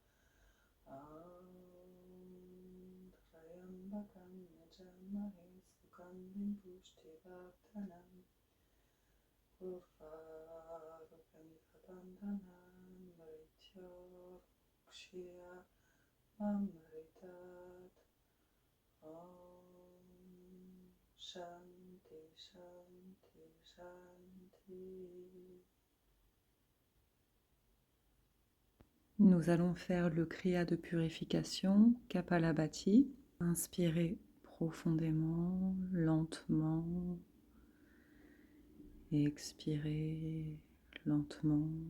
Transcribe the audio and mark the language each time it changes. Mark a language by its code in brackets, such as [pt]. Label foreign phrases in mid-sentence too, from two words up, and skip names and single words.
[sa] त्र्यम्बकं यजामहे सुगन्धिं पुष्टिवर्धनम् उर्वारुकमिरवन्धनम् मरित्योर्मुक्ष्यमनरितत्. शान्ति, शान्ति, शान्ति. [fr] Nous allons faire le kriya de purification, Kapalabhati. Inspirez profondément, lentement. Et expirez lentement.